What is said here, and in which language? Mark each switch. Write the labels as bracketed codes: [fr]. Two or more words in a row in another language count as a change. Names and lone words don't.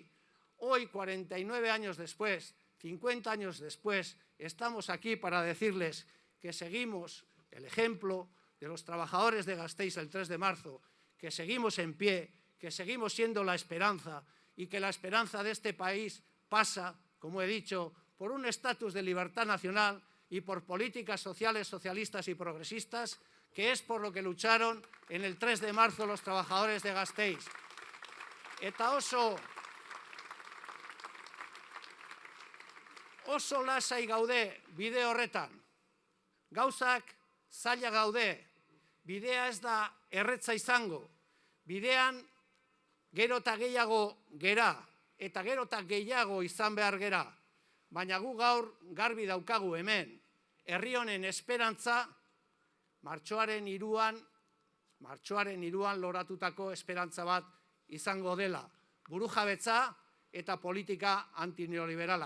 [es] Hoy, 49 años después, 50 años después, estamos aquí para decirles que seguimos el ejemplo de los trabajadores de Gasteiz el 3 de marzo, que seguimos en pie, que seguimos siendo la esperanza y que la esperanza de este país pasa, como he dicho, por un estatus de libertad nacional y por políticas sociales, socialistas y progresistas, que es por lo que lucharon en el 3 de marzo los trabajadores de Gasteiz. [eu] Eta oso lasai gaude bide horretan. Gauzak zaila gaude, bidea ez da erretza izango, bidean gero eta gehiago gera, eta gero eta gehiago izan behar gera, baina gu gaur garbi daukagu hemen, herri honen esperantza, martxoaren 3 loratutako esperantza bat izango dela, burujabetza eta politika antineoliberalak.